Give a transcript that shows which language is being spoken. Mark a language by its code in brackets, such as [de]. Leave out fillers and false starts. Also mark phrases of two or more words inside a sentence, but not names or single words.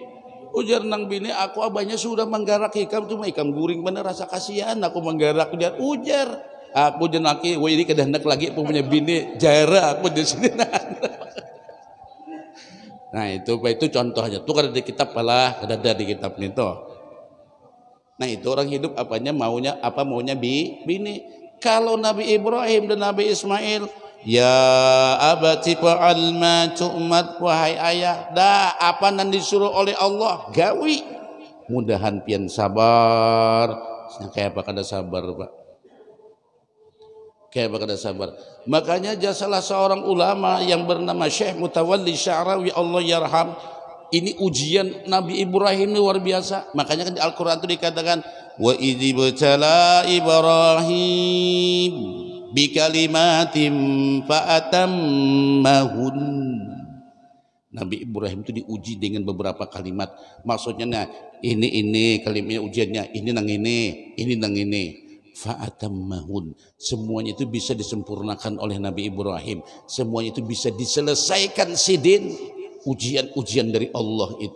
[bjn] Ujar nang bini aku abahnya sudah menggarak ikam cuma ikam guring bener rasa kasihan aku menggarak ujar aku jenaki wah ini kada hendak lagi punya bini jara aku di sini. Nah itu contohnya tuh kada di kitab pala kada ada di kitab itu. Nah itu orang hidup apanya maunya apa maunya bini. Kalau Nabi Ibrahim dan Nabi Ismail, [ar] يا أبت افعل ما تؤمر, [bjn] wahai ayah, dah apa yang disuruh oleh Allah gawi. Mudahan pian sabar. Nah, kayak apa kada sabar Pak? Kayak apa kada sabar? Makanya salah seorang ulama yang bernama Syekh Mutawalli Sya'rawi [ar] الله يرحم. [bjn] Ini ujian Nabi Ibrahim ini luar biasa. Makanya kan di Al-Quran itu dikatakan [ar] وإذ ابتلى إبراهيم بكلمات فأتمهن. [bjn] Nabi Ibrahim itu diuji dengan beberapa kalimat. Maksudnya nah, ini kalimatnya ujiannya, ini nang ini. [ar] Fa'atammahun. [bjn] Semuanya itu bisa disempurnakan oleh Nabi Ibrahim. Semuanya itu bisa diselesaikan sidin. Ujian-ujian dari Allah itu.